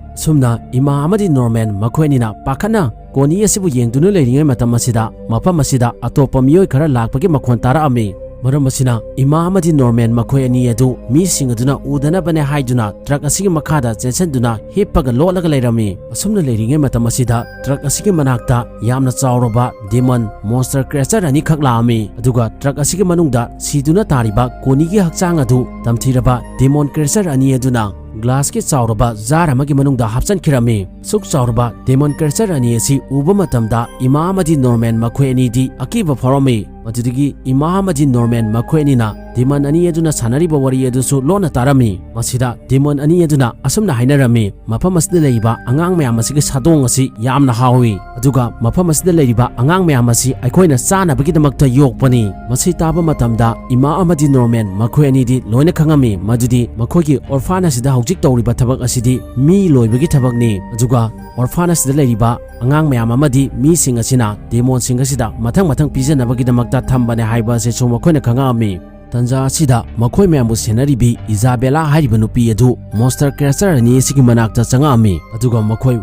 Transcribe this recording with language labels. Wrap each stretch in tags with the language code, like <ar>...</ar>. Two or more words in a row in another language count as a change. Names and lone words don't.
<mni>Sumna Ima amadi Norman makhoinina pakhana Koni asibu yengduna leiringai matam asida mafam asida atopa miyoi khara lakpagi makhon tara ami. Maram asina ima amadi Norman makhoi ani adu mising aduna udanabane haiduna truck asigi makhada chensanduna hippaga lolaga leirami asumna leiringe matam asida truck asigi manakta yamna chawraba</mni> <en>demon monster creature</en> <mni>ani khaklami aduga truck asigi manungda siduna tariba konigi hakchang adu tamthiraba</mni> <en>demon creature</en> <mni>ani aduna glass ki chawraba jar amagi manungda hapchan khirami suk chawraba</mni> <en>demon creature</en> <mni>ani asi uba matamda ima amadi Norman makhoi ani di akiba phoromi Madudigi ima amadi Norman makhoi anina demon ani aduna sanariba wari adusu lona tarami masida demon ani aduna asumna hainarami mafam asida leiba angang mayam asigi sadong asi yamna hawi aduga mafam asida leiba angang mayam asi aikoina chanabagi damakta yokpani masi taba matamda ima amadi Norman makhoi ani di loina khangami madudi makhoigi orphanage sida hojik tawriba thabak asidi mi loibagi thabakni aduga orphanage sida leiba angang mayam amadi mi sing asina demon sing asida mathang pijanabagi damakta thambane haiba se chomakhoina khangami Tanja asida makhoi mayambu senaribi Isabella hariba nupi adu</mni> <en>monster creature</en> <mni>ani sigi manakta changami aduga makhoi</mni>